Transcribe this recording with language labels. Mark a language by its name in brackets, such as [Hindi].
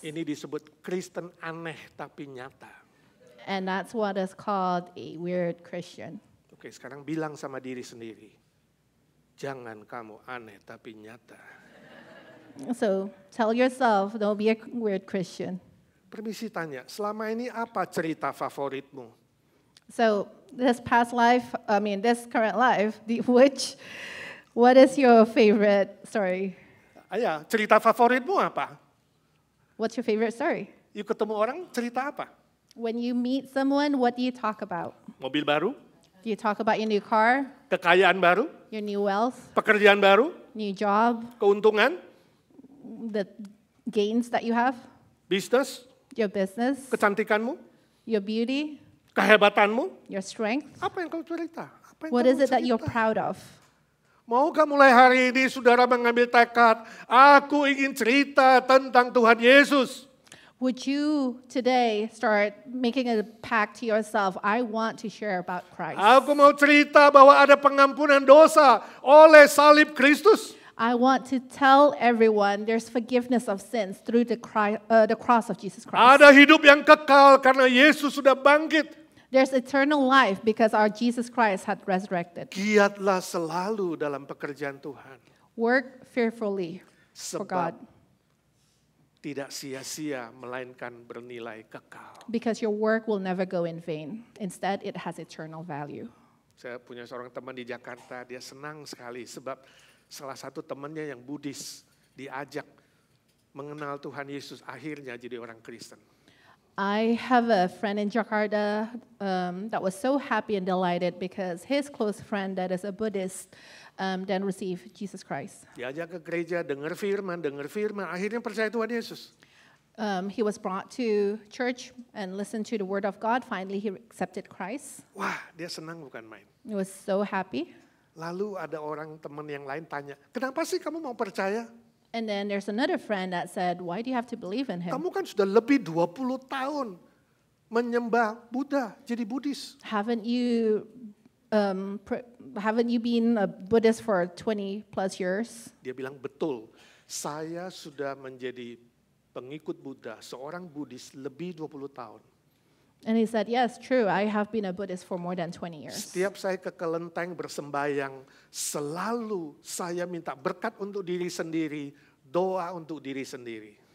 [Indonesian] Ini disebut Kristen aneh tapi nyata. [English] And that's what is called a weird Christian. [Indonesian] Oke, sekarang bilang sama diri sendiri. Jangan kamu aneh tapi nyata. [English] So tell yourself, don't be a weird Christian. [Indonesian] Permisi tanya, selama ini apa cerita favoritmu? [English] So this current life, what is your favorite story? [Indonesian] Ayah, cerita favoritmu apa? [English] What's your favorite story? [Indonesian] Yuk ketemu orang, cerita apa? [English] When you meet someone, what do you talk about? [Indonesian] Mobil baru? [English] Do you talk about your new car, [Indonesian] Kekayaan baru? [English] your new wealth, [Indonesian] Pekerjaan baru? [English] new job, [Indonesian] Keuntungan? [English] the gains that you have, [Indonesian] Bisnis? [English] your business, [Indonesian] Kecantikanmu? [English] your beauty, [Indonesian] Kehebatanmu? [English] your strength? [Indonesian] Apa yang kau cerita? Apa yang [English] What [Indonesian] kamu [English] is it that you're [Indonesian] cerita? [English] proud of? [Indonesian] Maukah mulai hari ini saudara mengambil tekad, aku ingin cerita tentang Tuhan Yesus. [English] Would you today start making a pact to yourself, I want to share about Christ. [Indonesian] Aku mau cerita bahwa ada pengampunan dosa oleh salib Kristus. [English] I want to tell everyone there's forgiveness of sins through the cross of Jesus Christ. [Indonesian] Ada hidup yang kekal karena Yesus sudah bangkit. [English] There's eternal life because our Jesus Christ had resurrected. [Indonesian] Giatlah selalu dalam pekerjaan Tuhan. [English] Work fearfully for God [Indonesian] Sebab tidak sia-sia melainkan bernilai kekal. [English] because your work will never go in vain. Instead, it has eternal value. [Indonesian] Saya punya seorang teman di Jakarta, dia senang sekali sebab salah satu temannya yang Buddhis diajak mengenal Tuhan Yesus, akhirnya jadi orang Kristen. [English] I have a friend in Jakarta that was so happy and delighted because his close friend that is a Buddhist then received Jesus Christ. [Indonesian] Diajak ke gereja, dengar firman, akhirnya percaya Tuhan Yesus. [English] He was brought to church and listened to the word of God. Finally, he accepted Christ. [Indonesian] Wah, dia senang bukan main. [English] He was so happy. [Indonesian] Lalu ada orang teman yang lain tanya, kenapa sih kamu mau percaya? [English] And then there's another friend that said, why do you have to believe in him? [Indonesian] Kamu kan sudah lebih 20 tahun menyembah Buddha, jadi Buddhis. [English] Haven't you been a Buddhist for 20 plus years? [Indonesian] Dia bilang, betul, saya sudah menjadi pengikut Buddha, seorang Buddhis lebih 20 tahun. [English] And he said, yes, true, I have been a Buddhist for more than 20 years. [Indonesian] Setiap saya ke kelenteng bersembayang, selalu saya minta berkat untuk diri sendiri, doa untuk diri sendiri.